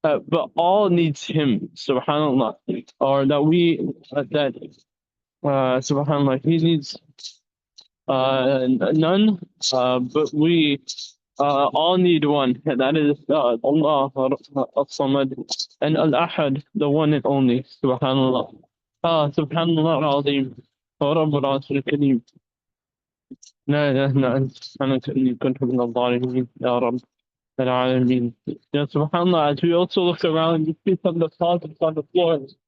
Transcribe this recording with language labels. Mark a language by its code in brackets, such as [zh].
[en] but all needs him, subhanallah, or that we that subhanallah, he needs none, but we all need one, and that is Allah as-Samad and Al-Ahad, the one and only, subhanallah. [ar] Subhanallah al-Azim, wa Rabbul Arshil Kareem. لا إله إلا أنت سبحانك إني كنت من الظالمين يا رب العالمين. [en] SubhanAllah, as we also look around, you see some deposits on the floor.